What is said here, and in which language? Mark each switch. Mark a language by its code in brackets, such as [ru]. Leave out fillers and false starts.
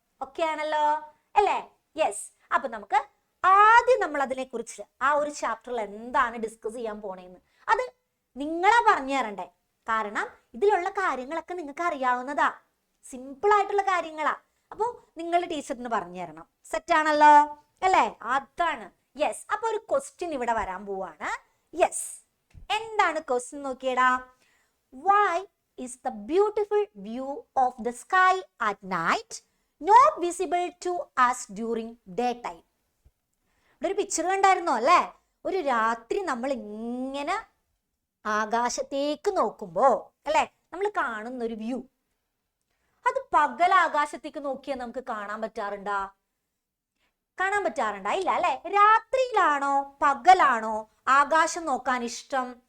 [ml] ഒക്കെ ആണല്ലോ അല്ലേ? യെസ്, അപ്പൊ നമുക്ക് ആദ്യം നമ്മൾ അതിനെ കുറിച്ച് ആ ഒരു ചാപ്റ്ററിൽ എന്താണ് ഡിസ്കസ് ചെയ്യാൻ പോണേന്ന് അത് നിങ്ങളാ പറഞ്ഞു തരണ്ടേ. കാരണം ഇതിലുള്ള കാര്യങ്ങളൊക്കെ നിങ്ങൾക്ക് അറിയാവുന്നതാ, സിമ്പിൾ ആയിട്ടുള്ള കാര്യങ്ങളാ. അപ്പൊ നിങ്ങൾ ടീച്ചറിന് പറഞ്ഞു തരണം. സെറ്റ് ആണല്ലോ അല്ലേ? അതാണ്. യെസ്, അപ്പൊ ഒരു ക്വസ്റ്റ്യൻ ഇവിടെ വരാൻ പോവാണ്. യെസ്, എന്താണ് question നോക്കിയടാ. [en] Why is the beautiful view of the sky at night not visible to us during daytime? [ml] ഇവിടെ ഒരു പിക്ചർ കണ്ടായിരുന്നോ അല്ലേ? ഒരു രാത്രി നമ്മൾ ഇങ്ങനെ ആകാശത്തേക്ക് നോക്കുമ്പോ അല്ലെ നമ്മൾ കാണുന്ന ഒരു വ്യൂ, അത് പകൽ ആകാശത്തേക്ക് നോക്കിയാൽ നമുക്ക് കാണാൻ പറ്റാറുണ്ടാ? കാണാൻ പറ്റാറുണ്ടാ? ഇല്ല അല്ലെ. രാത്രിയിലാണോ പകലാണോ ആകാശം നോക്കാൻ ഇഷ്ടം?